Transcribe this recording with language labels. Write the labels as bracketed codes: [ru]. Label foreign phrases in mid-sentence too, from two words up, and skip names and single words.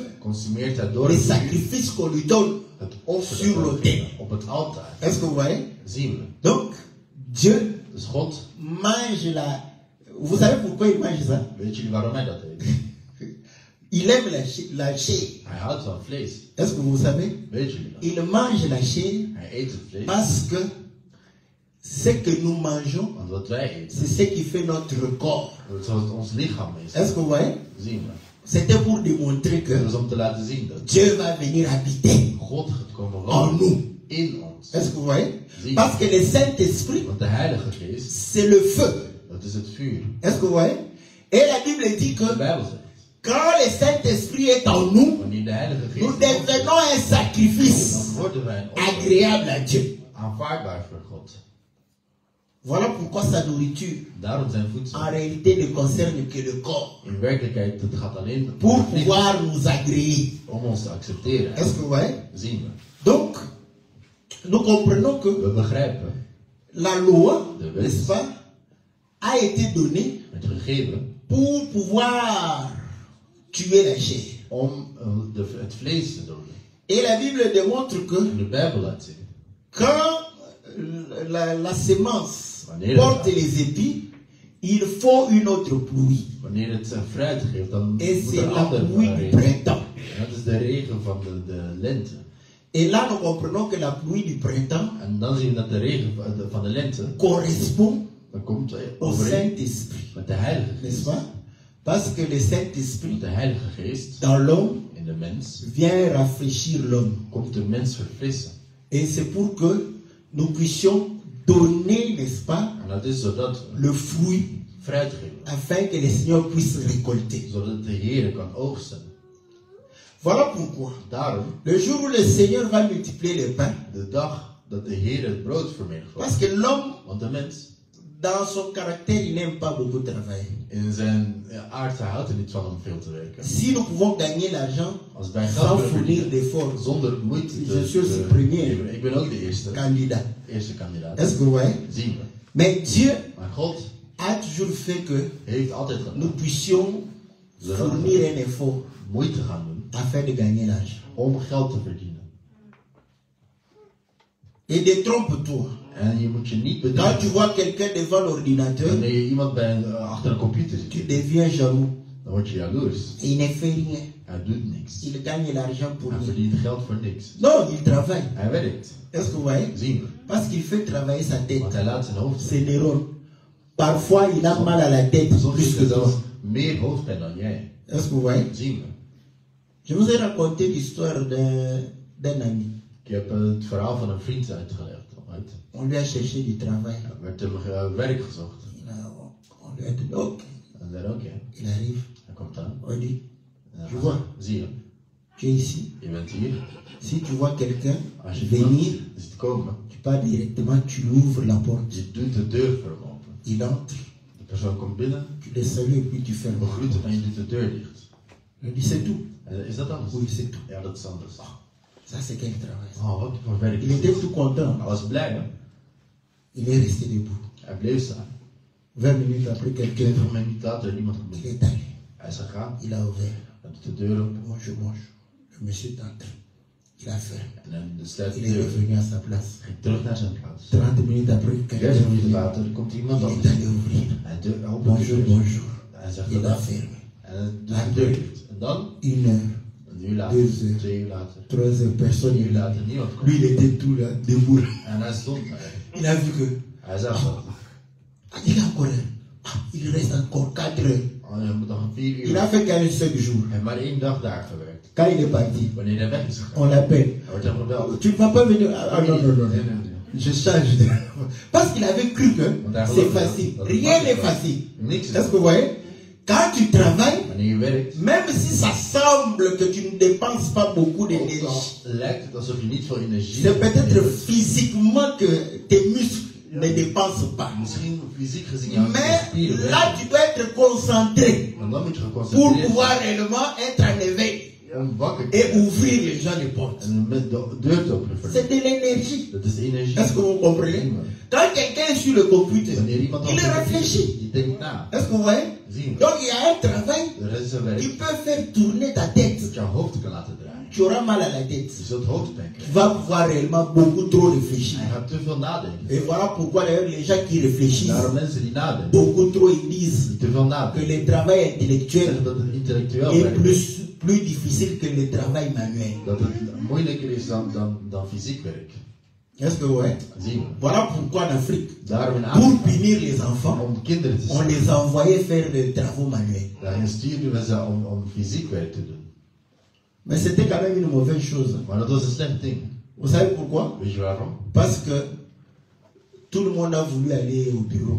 [nl] consumeert hij door [fr] les [nl] het vuur [fr] sacrifices qu'on lui donne. [nl] het offer [fr] sur [nl] dat we [fr] l'autel. [nl] brengen op het altaar. [fr] Est-ce que vous voyez? [nl] Zien we. [fr] Donc, Dieu [nl] Dus God, [fr] mange la... Vous savez pourquoi il mange ça? [nl] weet jullie waarom hij dat eet? [fr] Il aime la chair. [nl] Hij houdt van vlees. [fr] Est-ce que vous savez? [nl] Weet jullie dat? [fr] Il mange la chair [nl] Hij eet het vlees. [fr] parce que ce que nous mangeons, [nl] Want wat wij eten, [fr] c'est ce qui fait notre corps. [nl] dat is wat ons lichaam is. [fr] Est-ce que vous voyez? [nl] Zien we. [fr] C'était pour démontrer [nl] Dat [fr] que [nl] is om te laten zien dat [fr] Dieu va venir habiter [nl] God gaat komen [fr] en [nl] wonen [fr] nous. [nl] in ons. [fr] Est-ce que vous voyez? [nl] Zie. [fr] Parce que le Saint-Esprit, [nl] Want de Heilige Geest, [fr] c'est le feu. [nl] dat is het vuur. [fr] Est-ce que vous voyez? Et la Bible dit [nl] De [fr] que [nl] Bijbel zegt, [fr] quand le Saint-Esprit est en nous, [nl] wanneer de Heilige Geest [fr] nous [nl] in ons is, [fr] devenons un sacrifice [nl] dan worden wij een offer [fr] agréable à Dieu. [nl] aanvaardbaar voor God. [fr] Voilà pourquoi sa nourriture, [nl] Daarom zijn voedsel [fr] en réalité, ne concerne que le corps. [nl] in werkelijkheid, het gaat alleen [fr] Pour [nl] om het lichaam, [fr] pouvoir nous agréer. [nl] om ons te accepteren. [fr] Est-ce que vous voyez? [nl] Zien we. [fr] Donc, nous comprenons que [nl] We begrijpen, [fr] la loi, [nl] De wet. [fr] n'est-ce pas, a été donnée [nl] het gegeven, [fr] pour pouvoir tuer la chair. [nl] om het vlees te doden. [fr] Et la Bible démontre que [nl] De Bijbel laat zien. [fr] quand la sémence [nl] Wanneer [fr] porte [nl] het, [fr] les épis, il faut une autre pluie. [nl] wanneer het fruit geeft, dan [fr] Et [nl] moet [fr] c'est [nl] er een [fr] la [nl] andere [fr] pluie du [nl] regen. [fr] printemps. [nl] En dat is de regen van de lente. [fr] Et là, nous comprenons que la pluie du printemps [nl] En dan zien we dat de regen van de lente, [fr] correspond [nl] dan komt [fr] au [nl] overeen [fr] Saint-Esprit. [nl] met de Heilige [fr] N'est-ce [nl] Geest. [fr] pas? Parce que le [nl] Want [fr] Saint-Esprit, [nl] de Heilige Geest [fr] dans l'homme, [nl] in de mens [fr] vient rafraîchir l'homme. [nl] komt de mens verfrissen. [fr] Et c'est pour que nous puissions donner, n'est-ce pas, [nl] En dat is zodat we [fr] le fruit [nl] fruit geven. [fr] afin que le Seigneur puisse récolter. [nl] Zodat de Heer kan oogsten. [fr] Voilà pourquoi. [nl] Daarom, [fr] Le jour où le Seigneur va multiplier les pains, [nl] de dag dat de Heer het brood vermenigvuldigt. [fr] parce que l'homme, [nl] Want de mens, [fr] Dans son caractère, il n'aime pas beaucoup travailler. [nl] In zijn aard, hij houdt er niet van om veel te werken. [fr] Si nous pouvons gagner l'argent [nl] Als wij [fr] sans [nl] geld [fr] fournir [nl] verdienen, [fr] d'efforts, [nl] zonder moeite [fr] je suis aussi premier [nl] ik ben ook de eerste [fr] candidat. Est-ce [nl] kandidaat. [fr] que vous voyez? [nl] Zien we. [fr] Mais Dieu [nl] Maar God [fr] a toujours fait que [nl] heeft altijd [fr] nous [nl] gedaan [fr] puissions fournir un effort [nl] moeite gaan doen [fr] afin de gagner l'argent. [nl] om geld te verdienen. [fr] Et détrompe-toi. [nl] En je moet je niet [fr] Quand [nl] bedenken. [fr] tu vois quelqu'un devant l'ordinateur, [nl] Wanneer je iemand achter een computer [fr] tu [nl] ziet, [fr] deviens jaloux. [nl] dan word je jaloers. [fr] Et il ne fait rien. [nl] Hij doet niks. [fr] Il gagne l'argent pour [nl] Hij [fr] rien. [nl] verdient geld voor niks. [fr] Non, il travaille. [nl] Hij werkt. [fr] Est-ce que vous voyez? [nl] Zien we. [fr] Parce qu'il fait travailler sa tête. [nl] Want hij laat zijn hoofd [fr] Ses neurones. Parfois, il a mal à la tête. [nl] Soms [fr] Plus [nl] heeft [fr] que [nl] hij zelfs [fr] toi. [nl] meer hoofdpijn dan jij. [fr] Est-ce que vous voyez? [nl] Zien we. [fr] Je vous ai raconté l'histoire d'un ami. [nl] Ik heb het verhaal van een vriend uitgelegd. [fr] On lui a cherché du travail. [nl] Er werd hem werk gezocht. [fr] On lui a dit, ok. [nl] En zei oké. [fr] Il arrive. [nl] Hij komt aan. [fr] On dit, [nl] En [fr] je vois, [nl] zie je. [fr] tu es ici. [nl] Je bent hier. [fr] Si tu vois quelqu'un [nl] Als je [fr] venir, [nl] iemand ziet komen, [fr] tu pars directement, tu ouvres la porte. [nl] je doet de deur voor hem open. [fr] Il entre, [nl] De persoon komt binnen, [fr] tu le salues et puis tu [nl] je [fr] fermes. [nl] begroet hem en je doet de deur dicht. [fr] Il dit, c'est tout. [nl] En is dat anders? [fr] Oui, c'est tout. [nl] Ja, dat is anders. [fr] Ça, c'est quel travail. [nl] Oh, wat voor werk [fr] Il [nl] is [fr] était [nl] dit? [fr] tout content. [nl] Hij was blij, hè? [fr] Il est resté debout. [nl] Hij bleef staan. [fr] 20 minutes après, quelqu'un [nl] 20 minuten later iemand komt [fr] il [nl] binnen. [fr] est allé. [nl] Hij is gegaan, [fr] Il a ouvert. [nl] hij doet de deur open [fr] Bonjour, bonjour. Le monsieur est entré. Il a fermé. [nl] en dan sluit [fr] Il [nl] de [fr] est [nl] deur. [fr] revenu à sa place. [nl] Ging terug naar zijn plaats. [fr] 30 minutes après, [nl] 30 [fr] quelqu'un [nl] minuten [fr] vient. [nl] later komt iemand [fr] Il [nl] anders. [fr] est allé ouvrir. [nl] Hij opent de [fr] Bonjour, [nl] deur. [fr] bonjour. [nl] Hij zegt [fr] Il a [nl] dat [fr] fermé. [nl] en hij doet de deur dicht. En dan, [fr] 1 heure, [nl] een uur later, [fr] 2 heures, [nl] 2 uur later, [fr] 3 heures, personne [nl] 1 uur [fr] n'est là. [nl] later, niemand komt. [fr] Lui, il était tout là, debout. [nl] En hij stond daar. [fr] Il a vu que, [nl] Hij zag dat. [fr] il a encore un. Il reste encore 4 heures. [nl] Oh, je moet nog 4 [fr] Il [nl] uur. [fr] a fait qu'un seul jour. [nl] Hij heeft maar 1 dag daar gewerkt. [fr] Quand il est parti, [nl] Wanneer hij weg is gegaan, [fr] on l'appelle. [nl] hij wordt hem gebeld. [fr] Tu ne vas pas venir. Ah non, non, non. [nl] Nee, nee, nee. [fr] Je change de. Parce qu'il avait cru que c'est facile. Rien n'est facile. [nl] Niks is [fr] Est-ce que vous voyez? Quand tu travailles, [nl] Wanneer je werkt, [fr] même si ça semble que tu ne dépenses pas beaucoup [nl] ook al [fr] d'énergie, [nl] lijkt het alsof je niet veel energie [fr] c'est peut-être [nl] hebt. [fr] physiquement que tes muscles ne dépensent pas. [nl] Misschien fysiek gezien jouw [fr] Mais [nl] spieren [fr] là, tu dois être concentré [nl] maar dan moet je [fr] pour [nl] geconcentreerd [fr] pouvoir [nl] zijn [fr] réellement être en éveil [nl] om wakker te [fr] et [nl] zijn. [fr] ouvrir les gens les portes. [nl] En met de deur te openen voor [fr] C'est [nl] je. [fr] de l'énergie. [nl] Dat is energie. [fr] Est-ce que vous comprenez? Quand quelqu'un est sur le computer, [nl] Wanneer iemand [fr] il [nl] op [fr] réfléchit. [nl] je denkt na. [fr] Est-ce que vous voyez? [nl] Zien we. [fr] Donc il y a un travail [nl] Er is een werk [fr] qui peut faire tourner ta tête. [nl] dat jouw hoofd kan laten draaien. [fr] Tu auras mal à la tête. [nl] Je zult hoofdpijn [fr] Tu [nl] krijgen. [fr] vas pouvoir réellement beaucoup trop réfléchir. [nl] Hij gaat te veel nadenken. [fr] Et voilà pourquoi d'ailleurs les gens qui réfléchissent [nl] Daarom mensen die nadenken, [fr] beaucoup trop, ils disent [nl] die te veel [fr] que [nl] nadenken, [fr] le travail [nl] zeggen [fr] intellectuel [nl] dat het intellectueel [fr] est [nl] werk is. [fr] plus difficile que le travail manuel. [nl] Dat het moeilijker is dan fysiek werk. [fr] Est-ce que vous voyez? [nl] Zien we. [fr] Voilà pourquoi en Afrique, [nl] Daarom in [fr] pour [nl] Afrika, [fr] punir les enfants, [nl] om kinderen te [fr] on [nl] zijn, [fr] les envoyait faire des travaux manuels. [nl] daarin sturen we ze om fysiek werk te doen. [fr] Mais c'était quand même une mauvaise chose. [nl] Maar dat was een slecht ding. [fr] Vous savez pourquoi? [nl] Weet je waarom? [fr] Parce que tout le monde a voulu aller au bureau.